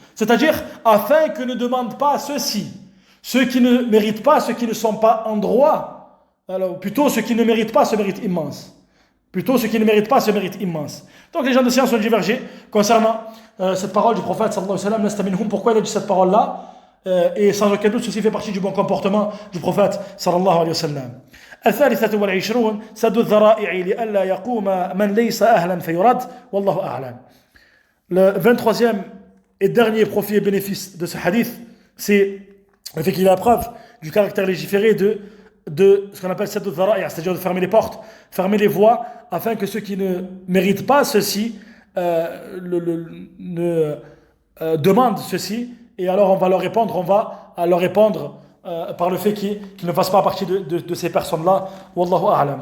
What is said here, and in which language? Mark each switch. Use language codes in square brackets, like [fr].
[fr] C'est-à-dire, afin que ne demandent pas ceux-ci, ceux qui ne méritent pas, ceux qui ne sont pas en droit, alors plutôt ceux qui ne méritent pas ce mérite immense. Plutôt ceux qui ne méritent pas ce mérite immense. Donc les gens de science ont divergé concernant cette parole du prophète sallallahu alayhi wa sallam, [ar] lasta minhum, [fr] pourquoi il a dit cette parole-là, et sans aucun doute ceci fait partie du bon comportement du prophète sallallahu alayhi wa sallam. [ar] الثالثة والعشرون سد الذرائع لئلا يقوم من ليس أهلا فيرد والله أعلم. [fr] Le 23e et dernier profit et bénéfice de ce hadith, c'est le fait qu'il a la preuve du caractère légiféré de ce qu'on appelle sadd al-dhara'i', c'est-à-dire de fermer les portes, fermer les voies, afin que ceux qui ne méritent pas ceci demandent ceci, et alors on va leur répondre par le fait qu'ils ne fassent pas partie de ces personnes-là. [ar] Wallahu a'lam.